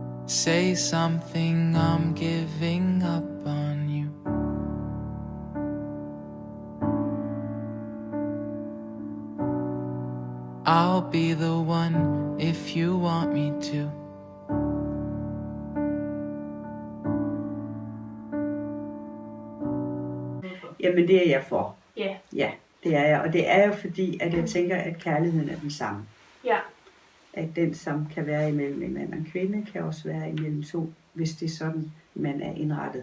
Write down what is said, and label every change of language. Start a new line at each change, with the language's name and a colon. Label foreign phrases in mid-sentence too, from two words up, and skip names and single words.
English: Say something, I'm giving up on you. I'll be the one if you want me to.
Danish: Jamen det er jeg for. Ja. Ja, det er jeg. Og det er jo fordi, at jeg tænker, at kærligheden er den samme. Ja. At den, som kan være imellem en mand og en kvinde, kan også være imellem to, hvis det er sådan, man er indrettet.